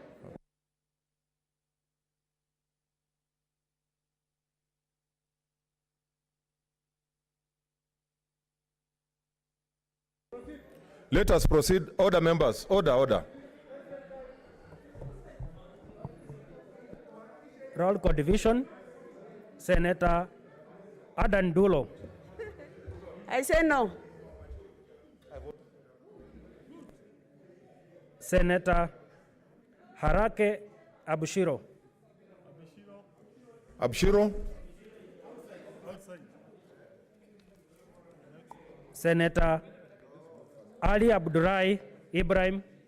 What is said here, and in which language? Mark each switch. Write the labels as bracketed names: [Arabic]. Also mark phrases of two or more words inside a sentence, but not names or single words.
[English] Let us proceed. Order members, order. Roll call division, Senator Adan Dulo. I say no. Senator Harake Abushiro. Abshiro. Senator Ali Abdurai Ibrahim.